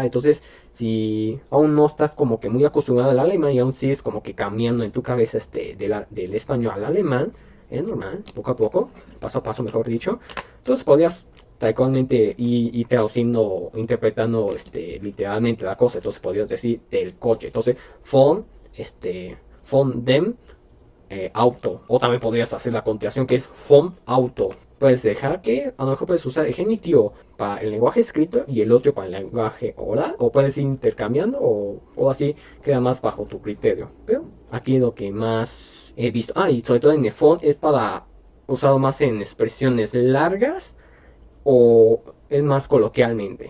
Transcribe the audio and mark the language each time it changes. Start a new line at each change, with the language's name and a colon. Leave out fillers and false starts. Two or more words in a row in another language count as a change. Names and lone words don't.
Spanish: Entonces, si aún no estás como que muy acostumbrado al alemán y aún sigues como que cambiando en tu cabeza del español al alemán, es normal, poco a poco, paso a paso mejor dicho. Entonces podrías talmente ir traduciendo, interpretando literalmente la cosa. Entonces podrías decir del coche. Entonces,
German: von dem auto.
Spanish: O también podrías hacer la contracción que es
German: vom auto.
Spanish: Puedes dejar que a lo mejor puedes usar el genitivo para el lenguaje escrito y el otro para el lenguaje oral. O puedes ir intercambiando o así queda más bajo tu criterio. Pero aquí es lo que más he visto. Y sobre todo en el von es para usado más en expresiones largas o es más coloquialmente.